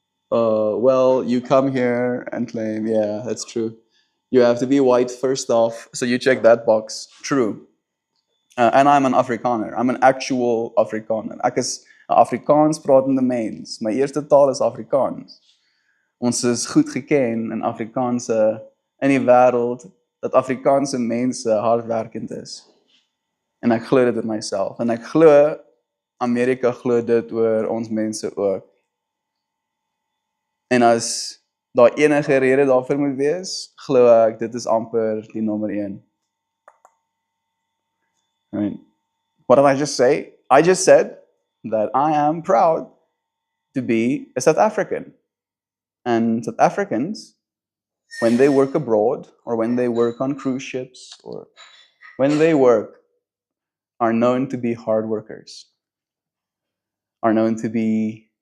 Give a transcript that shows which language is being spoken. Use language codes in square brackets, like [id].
[en] Well, you come here and claim, yeah, that's true. You have to be white first off, so you check that box. True. En I'm an Afrikaner. I'm an actual Afrikaner. [af] Ek is 'n Afrikaans pratende mens. My eerste taal is Afrikaans. Ons is goed geken in Afrikaanse in die wêreld dat Afrikaanse mense hardwerkend is. En ek glo dit in myself. En ek glo Amerika glo dit oor ons mense ook. En as daar enige rede daarvoor moet wees, glo ek dit is amper die nommer 1. [en] Right. What did I just say? I just said that I am proud to be a South African. And South Africans, when they work abroad, or when they work on cruise ships, or when they work, are known to be hard workers, are known to be